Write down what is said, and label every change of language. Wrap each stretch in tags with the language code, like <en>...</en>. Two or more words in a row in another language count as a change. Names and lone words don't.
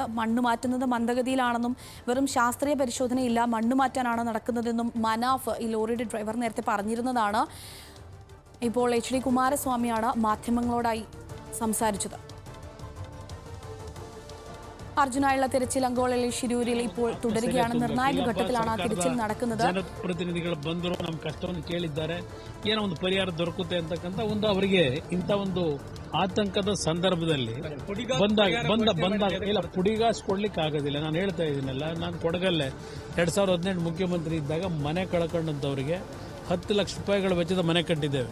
<ml>മണ്ണ് മാറ്റുന്നത് മന്ദഗതിയിലാണെന്നും വെറും ശാസ്ത്രീയ പരിശോധനയില്ല, മണ്ണ് മാറ്റാനാണ് നടക്കുന്നതെന്നും മനാഫ്, ഈ ലോറിയുടെ ഡ്രൈവർ, നേരത്തെ പറഞ്ഞിരുന്നതാണ്. ഇപ്പോൾ HD കുമാരസ്വാമിയാണ് മാധ്യമങ്ങളോടായി സംസാരിച്ചത്. അർജുനായുള്ള തിരച്ചിൽ അങ്കോളയിലെ ಶಿರೂರಿൽ ഇപ്പോൾ തുടരുകയാണ്. നിർണായക ಘಟ್ಟത്തിലാണ് തിരച്ചിൽ നടക്കുന്നത്.</ml> <kn>ಜನಪ್ರತಿನಿಧಿಗಳು ಬಂದರು, ನಮ್ಮ ಕಷ್ಟವನ್ನು ಕೇಳಿದ್ದಾರೆ, ಏನೋ ಒಂದು ಪರಿಹಾರ ದೊರಕುತ್ತೆ ಅಂತಕ್ಕಂಥ ಒಂದು ಅವರಿಗೆ ಇಂಥ ಒಂದು ಆತಂಕದ ಸಂದರ್ಭದಲ್ಲಿ ಬಂದಾಗ ಇಲ್ಲ ಪುಡಿಗಾಸ್ಕೊಡ್ಲಿಕ್ಕೆ ಆಗೋದಿಲ್ಲ. ನಾನು ಹೇಳ್ತಾ ಇದ್ದೀನಲ್ಲ, ನಾನು ಕೊಡಗಲ್ಲೇ 2018 ಮುಖ್ಯಮಂತ್ರಿ ಇದ್ದಾಗ ಮನೆ ಕಳ್ಕೊಂಡಂಥವ್ರಿಗೆ 10 ಲಕ್ಷ ರೂಪಾಯಿಗಳ ವೆಚ್ಚದ ಮನೆ ಕಟ್ಟಿದ್ದೇವೆ.</kn>